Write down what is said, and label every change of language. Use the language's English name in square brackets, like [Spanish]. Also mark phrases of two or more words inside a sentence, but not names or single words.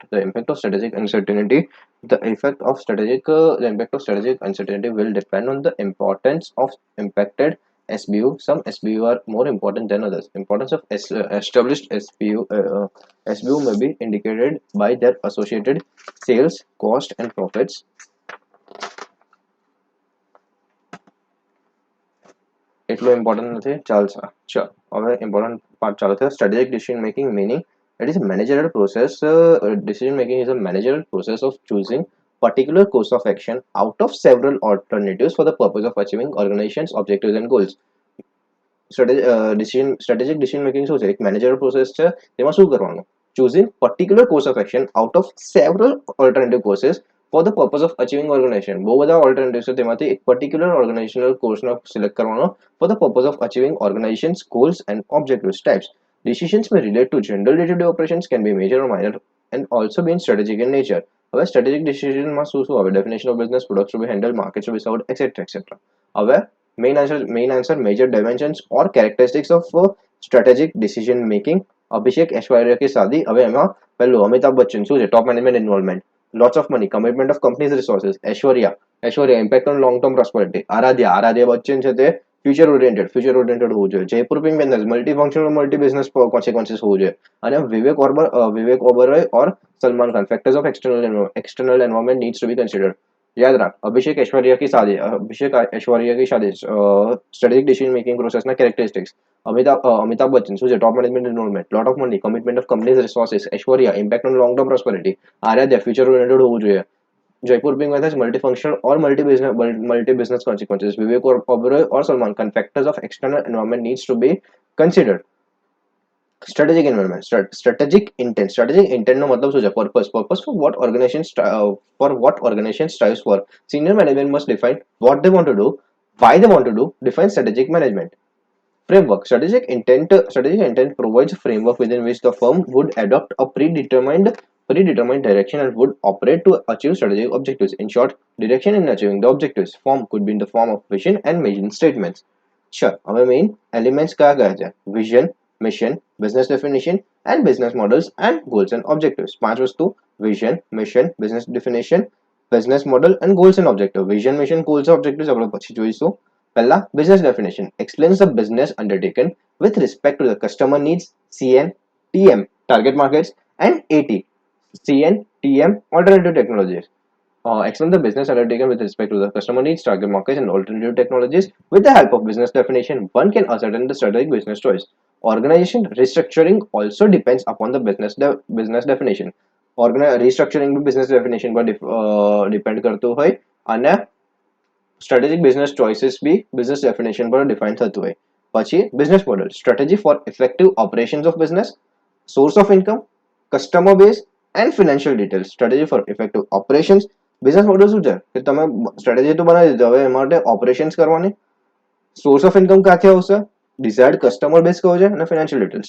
[English] The impact of strategic uncertainty. The impact of strategic uncertainty will depend on the importance of impacted SBU. Some SBU are more important than others. Importance of established SBU may be indicated by their associated sales, cost, and profits. [Gujarati] એટલો ઇમ્પોર્ટન્ટ નથી. ચાલશે. ચલો હવે [English] important part [Gujarati] ચાલુ થયો. [English] strategic decision making meaning it is a managerial process. Decision making is a managerial process of choosing particular course of action out of several alternatives for the purpose of achieving organization's objectives and goals. Strategic decision making [Gujarati] શું છે? એક [English] managerial process [Gujarati] છે. તેમાં શું કરવાનું? [English] Choosing particular course of action out of several alternative courses for the purpose of achieving organization. [Gujarati] બહુ બધા [English] alternatives [Gujarati] છે, તેમાંથી એક [English] particular organizational course નો select કરવાનો for the purpose of achieving organization's goals and objectives. Types. Decisions may relate to general day-to-day operations, can be major or minor, and also be strategic in nature. [Gujarati] હવે [English] strategic decision [Gujarati] માં શું આવે? [English] Definition of business, products to be handled, markets to be served, etc. હવે main answer, major dimensions or characteristics of strategic decision making. [Hindi] અભિષેક ऐश्वर्या की शादी. [Gujarati] હવે એમાં પહેલું અમિતાભ બચ્ચન શું છે? [English] Top management involvement. Lots of money, commitment of company's resources. ऐश्वर्या impact on long term prosperity. [Gujarati] આરાધ્યા બચ્ચન છે તે [English] future oriented [Gujarati] હોવું જોઈએ. [English] જયપુર pink banners multifunctional multi business consequences [Gujarati] હોવું જોઈએ. [English] અને વિવેક ઓબેરોય or સલમાન ખાન factors of external environment needs to be considered. [Hindi] याद रख. [English] अभिषेक ऐश्वर्या [Hindi] की शादी. [English] strategic decision making process ना कैरेक्टरिस्टिक्स. [Gujarati] अमिताभ बच्चन શું છે? [English] Top management involvement. Lot of money, commitment of company's resources. ऐश्वर्या impact on long term prosperity. આરાધ્યા future oriented [Gujarati] હોવું જોઈએ. [English] Jaipur being whether multifunctional or multi-business consequences. Vivek Oberoi or Salman Khan factors of external environment needs to be considered. Strategic environment. Strategic intent. Strategic intent [Gujarati] નો મતલબ શું છે? [English] Purpose for what organization strives for. Senior management must define what they want to do, why they want to do, define strategic management. Framework. Strategic intent provides a framework within which the firm would adopt a predetermined direction and would operate to achieve strategic objectives. In short, direction in achieving the objectives. Form could be in the form of vision and mission statements. Sure. Our main elements kya છે? Vision, mission, business definition, and business models and goals and objectives. 5 વસ્તુ: vision, mission, business definition, business model and goals and objectives. Vision, mission, goals and objectives [Gujarati] આપણે પછી જોઈશું. [English] પહેલા business definition explains the business undertaken with respect to the customer needs, CN, TM, target markets, and AT, CN, TM, alternative technologies. Explain the business undertaken with respect to the customer needs, target markets, and alternative technologies. With the help of business definition, one can ascertain the strategic business choice. Organization restructuring also depends upon the business definition. Restructuring business definition પર depend [Gujarati] કરતું હોય અને [English] strategic business choices be business definition પર define [Gujarati] થતું હોય. [English] પછી business model, strategy for effective operations of business, source of income, customer base and financial details. Strategy for effective operations. business model [Gujarati] શું છે? કે તમે strategy તો બનાવી દીધી, હવે એમાં માટે operations કરવાની. [English] source of income [Gujarati] ક્યાંથી આવશે? [English] desired customer base [Gujarati] કયો છે? અને [English] financial details.